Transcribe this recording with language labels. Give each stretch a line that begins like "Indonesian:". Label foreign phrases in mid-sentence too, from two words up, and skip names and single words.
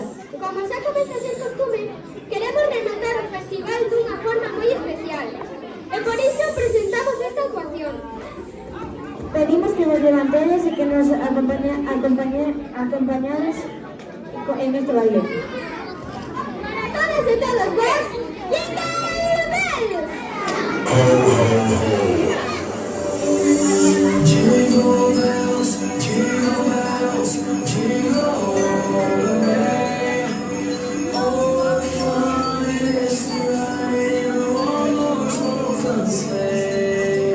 Galician: Como xa comeza a ser costume, queremos rematar o festival dunha forma moi especial. E por iso presentamos esta actuación. Pedimos que vos levantedes e que nos acompañades en este baile. Para todas e todos vos,
English: ¡Jingle Jingle bells, jingle bells, jingle all the way. Oh, what fun it is to ride in a one-horse open sleigh.